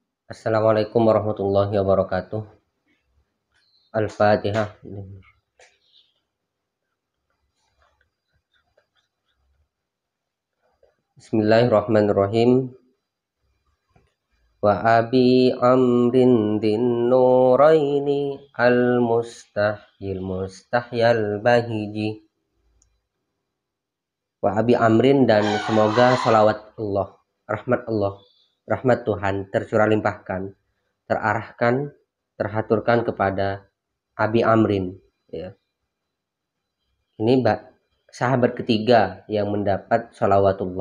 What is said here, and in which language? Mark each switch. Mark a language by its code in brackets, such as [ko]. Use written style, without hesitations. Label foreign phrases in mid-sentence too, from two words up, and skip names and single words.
[ar] السلام عليكم ورحمة الله وبركاته. Al-Fatihah. Bismillahirrahmanirrahim. وأبي عمرو ذي النورين المستحيي البهيج. وأبي عمرو, [id] dan semoga salawat Allah, rahmat Tuhan tercurah limpahkan, terarahkan, terhaturkan kepada Abi Amrin, ya. Ini sahabat ketiga yang mendapat sholawatullah.